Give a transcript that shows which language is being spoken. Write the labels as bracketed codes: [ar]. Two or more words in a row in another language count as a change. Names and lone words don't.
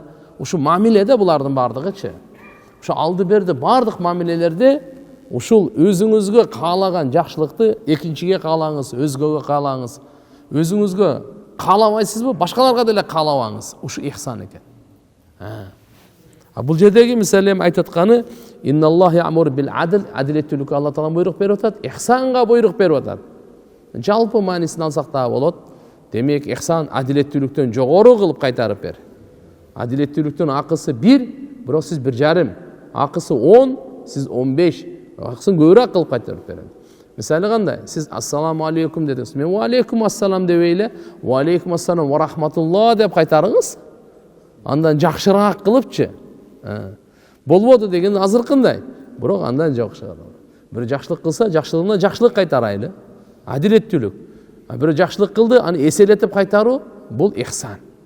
[ky] Ушу мамиледе булардын бардыгычы. Ушу алды берди бардык мамилелерде ушул өзүңүзгө каалаган жакшылыкты экинчиге каалаңыз, өзгөгө каалаңыз. Өзүңүзгө кааламайсызбы, башкаларга деле каалабаңыз. Ушу ихсан экен. Бул жердеги мисалем айтатканы [ar] إن الله يأمر بالعدل, [ky] адилеттүүлүккө Алла Таала буйрук берип атат, ихсанга буйрук берип атат. Жалпы маанисин алсак да болот. Демек ихсан адилеттүүлүктөн жогору кылып кайтарып бер. Адилеттүүлүктүн акысы 1, бирок сиз 1,5, акысы 10, сиз 15, акысын көбүрөөк кылып кайтарып берет. Мисалы кандай? Сиз [ar] السلام عليكم [ky] дедиңиз. Мен [ar] وعليكم السلام [ky] дебей эле, [ar] وعليكم السلام ورحمة الله [ky] деп кайтарыңыз. Андан жакшыраак кылыпчы. Болбоду деген азыркындай. Бирок андан жакшыраак. Бир жакшылык кылса, жакшылыгына жакшылык кайтарайлы. Адилеттүүлүк. Бир жакшылык кылды, аны эселетип кайтаруу бул ихсан.